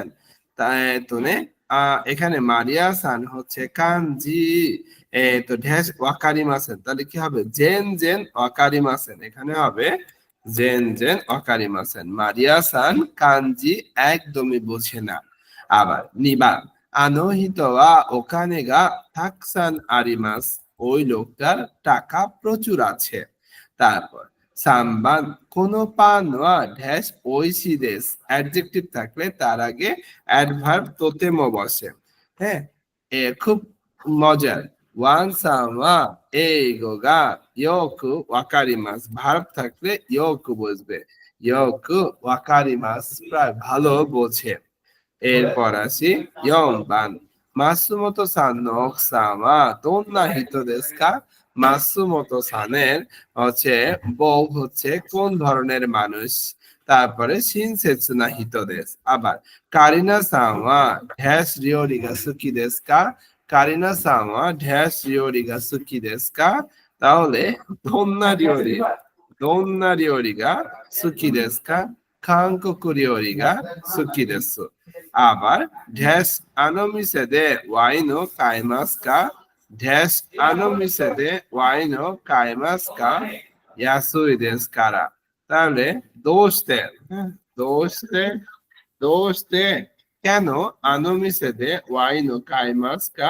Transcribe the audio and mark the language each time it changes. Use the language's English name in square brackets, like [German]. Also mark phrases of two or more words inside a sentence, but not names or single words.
[Bangla] তাই তো নে এখানে মারিয়া সান হচ্ছে [Japanese] 漢字と [Bangla] ড্যাশ ওয়াকারিমাসেন, তাহলে কি হবে? [Japanese] 全然分かりません. [Bangla] এখানে হবে [Japanese] 全然分かりません. [Bangla] মারিয়া সান কাঞ্জি একদমই বোঝে না। আবার নিবা, [Japanese] あの人はお金がたくさんあります。 [Bangla] ওই লোকটার টাকা প্রচুর আছে। [Japanese] তারপর 3 番、このパンは ড্যাশ おいしいです. অ্যাডজেক্টিভ থাকলে তার আগে অ্যাডভার্ব তোতেমো বসে। [Bangla] হ্যাঁ, খুব মজার। [Japanese] ワンさんは英語がよくわかります。 [Bangla] ভার্ব থাকলে よくবুঝবে। [Japanese] よくわかります [Bangla] প্রায় ভালো বোঝে। এরপর আসি [Japanese] 4 番、松本さんの奥さんはどんな人ですか? [Bangla] মাসুমোতো সানের হচ্ছে বউ হচ্ছে কোন ধরনের মানুষ। [Japanese] তারপরে 親切な人です. আবার カリナさんは ড্যাশ 料理が好きですか? カリナさんは ড্যাশ 料理が好きですか? তাহলে どんな料理が好きですか? 韓国料理が好きです。আবার ড্যাশ あの店でワインを買いますか? ড্যাশ あの店でワインを買いますか? 安いですから? তাহলে দোস্তে কেন あの店でワインを買いますか?